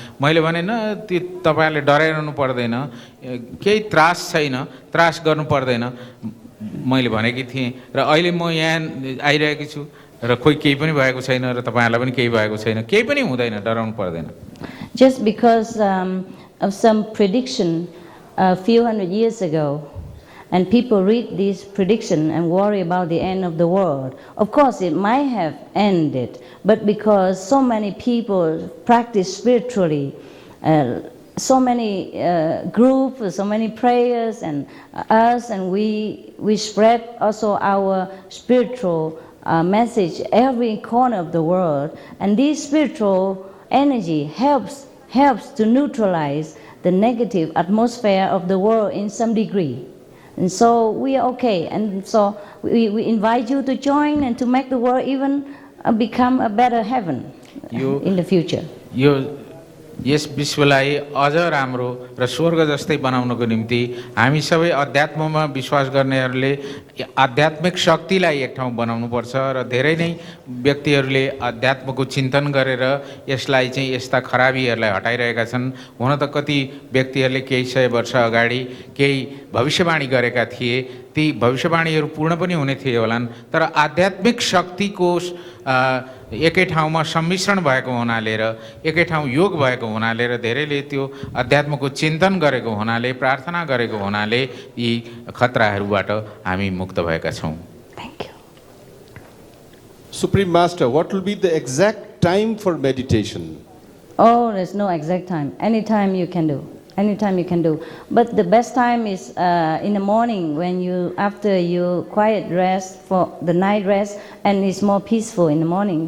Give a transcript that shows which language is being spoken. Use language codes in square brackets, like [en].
[ne] मैले भने न तपाईहरुले डराइरहनु पर्दैन, केही त्रास छैन, त्रास गर्नु पर्दैन मैले भनेकी थिएँ। र अहिले म यहाँ आइरहेकी छु र कोही केही पनि भएको छैन र तपाईहरुलाई पनि केही भएको छैन, केही पनि हुँदैन, डराउनु पर्दैन। [en] Just because of some prediction a few hundred years ago, and people read this prediction and worry about the end of the world. Of course, it might have ended, but because so many people practice spiritually, so many groups, so many prayers, and us, and we spread also our spiritual message every corner of the world, and this spiritual energy helps to neutralize the negative atmosphere of the world in some degree. And so we are okay. And so we invite you to join and to make the world even become a better heaven in the future. [ne] यो यस विश्वलाई अझ राम्रो र स्वर्ग जस्तै बनाउनको निम्ति हामी सबै अध्यात्ममा विश्वास गर्नेहरूले आध्यात्मिक शक्तिलाई एक ठाउँ बनाउनुपर्छ र धेरै नै व्यक्तिहरूले अध्यात्मको चिन्तन गरेर यसलाई चाहिँ यस्ता खराबीहरूलाई हटाइरहेका छन्। हुन त कति व्यक्तिहरूले केही सय वर्ष अगाडि केही भविष्यवाणी गरेका थिए, ती भविष्यवाणीहरू पूर्ण पनि हुने थिए होलान्, तर आध्यात्मिक शक्तिको एकै ठाउँमा सम्मिश्रण भएको हुनाले र एकै ठाउँ योग भएको हुनाले र धेरैले त्यो अध्यात्मको चिन्तन गरेको हुनाले, प्रार्थना गरेको हुनाले यी खतराहरूबाट हामी मुक्त भएका छौँ। [en] Thank you. Supreme Master, what will be the exact time for meditation? Oh, there's no exact time. Anytime you can do. Anytime you can do. But the best time is in the morning when after you quiet rest for the night rest, and it's more peaceful in the morning.